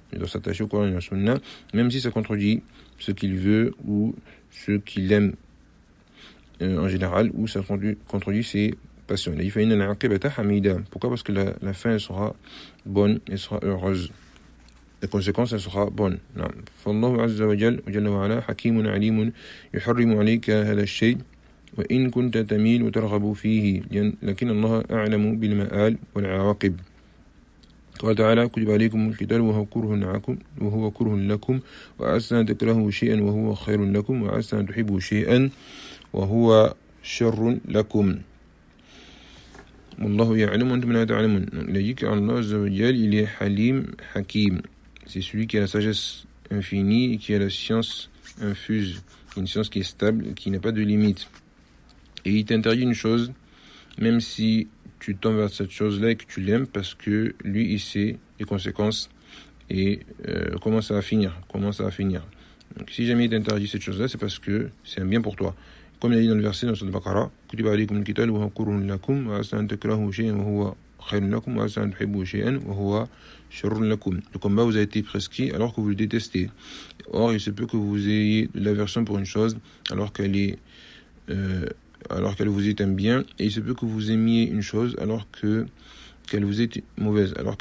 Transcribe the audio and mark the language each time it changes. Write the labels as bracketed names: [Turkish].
[French] Il doit s'attacher au Coran et la Sunna, même si ça contredit ce qu'il veut ou ce qu'il aime en général, ou ça contredit ses passion. Il fait une anarchie hamida. Pourquoi? Parce que la fin elle sera bonne, elle sera heureuse. La conséquence elle sera bonne. Non. [Arabic] فالله عز وجل وجل وعلا حكيم عليم يحرم عليك هذا الشيء وإن كنت تميل وترغب فيه لكن الله أعلم بالمآل والعواقب. قال تعالى كتب عليكم القتال وهو كره لكم وعسى أن تكرهوا شيئا وهو خير لكم وعسى أن تحبوا شيئا وهو شر لكم. Allah ya'lamu antum la ta'lamun. [French] Il a dit qu'Allah Azza wa Jal, il est Halim Hakim. C'est celui qui a la sagesse infinie et qui a la science infuse. Une science qui est stable, qui n'a pas de limite. Et il t'interdit une chose, même si tu tombes vers cette chose-là et que tu l'aimes, parce que lui, il sait les conséquences et comment ça va finir. Donc si jamais il t'interdit cette chose-là, c'est parce que c'est un bien pour toi. Comme il a dit dans le verset dans le Baqara, [Arabic] كتب عليكم القتال وهو كره لكم وعسى أن تكرهوا شيئا وهو خير لكم وعسى أن تحبوا شيئا وهو شر لكم. [French] Le combat vous a été prescrit alors que vous le détestez. Or, il se peut que vous ayez de l'aversion pour une chose alors qu'elle vous est un bien, et il se peut que vous aimiez une chose alors qu'elle vous est mauvaise.